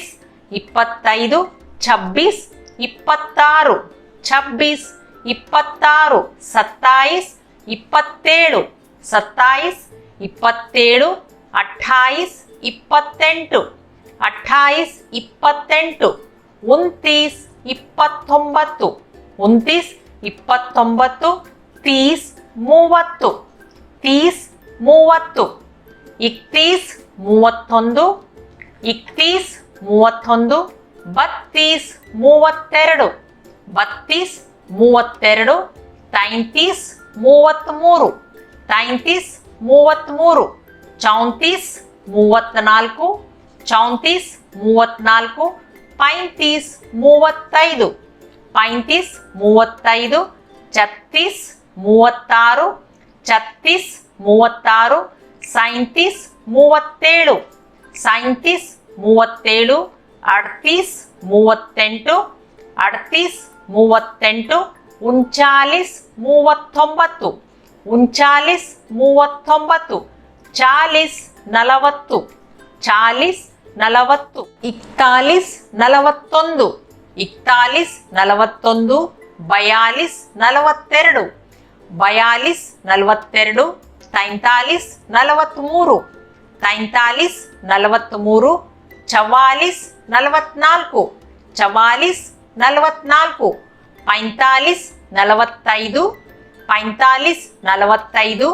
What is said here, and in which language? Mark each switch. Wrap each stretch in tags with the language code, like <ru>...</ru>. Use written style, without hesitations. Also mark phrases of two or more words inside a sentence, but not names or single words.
<kn>ಇಪ್ಪತ್ತೈದು छब्बीस ಇಪ್ಪತ್ತಾರು छब्बीस ಇಪ್ಪತ್ತಾರು सत्ताईस ಇಪ್ಪತ್ತೇಳು सत्ताईस ಇಪ್ಪತ್ತೇಳು अट्ठाईस ಇಪ್ಪತ್ತೆಂಟು अट्ठाईस ಇಪ್ಪತ್ತೆಂಟು उनतीस ಇಪ್ಪತ್ತೊಂಬತ್ತು उनतीस ಇಪ್ಪತ್ತೊಂಬತ್ತು तीस ಮೂವತ್ತು तीस ಮೂವತ್ತು इकतीस ಮೂವತ್ತೊಂದು</kn> <hi>इकतीस ಮೂವತ್ತೊಂದು बत्तीस ಮೂವತ್ತೆರಡು बत्तीस ಮೂವತ್ತೆರಡು तैंतीस ಮೂವತ್ಮೂರು तैंतीस ಮೂವತ್ಮೂರು चौंतीस ಮೂವತ್ನಾಲ್ಕು चौंतीस ಮೂವತ್ನಾಲ್ಕು पैंतीस ಮೂವತ್ತೈದು पैंतीस ಮೂವತ್ತೈದು छत्तीस ಮೂವತ್ತಾರು छत्तीस ಮೂವತ್ತಾರು सैंतीस ಮೂವತ್ತೇಳು सैंतीस ಮೂವತ್ತೇಳು अड़तीस ಮೂವತ್ತೆಂಟು अड़तीस ಮೂವತ್ತೆಂಟು उनचालीस ಮೂವತ್ತೊಂಬತ್ತು उनचालीस ಮೂವತ್ತೊಂಬತ್ತು चालीस ನಲವತ್ತು चालीस ನಲವತ್ತು इकतालीस ನಲವತ್ತೊಂದು इकतालीस ನಲವತ್ತೊಂದು बयालीस ನಲವತ್ತೆರಡು बयालीस ನಲವತ್ತೆರಡು तैंतालीस ನಲವತ್ಮೂರು तैंतालीस ನಲವತ್ಮೂರು चवालीस ನಲವತ್ನಾಲ್ಕು चवालीस ನಲವತ್ನಾಲ್ಕು पैंतालीस ನಲವತ್ತೈದು पैंतालीस ನಲವತ್ತೈದು</hi>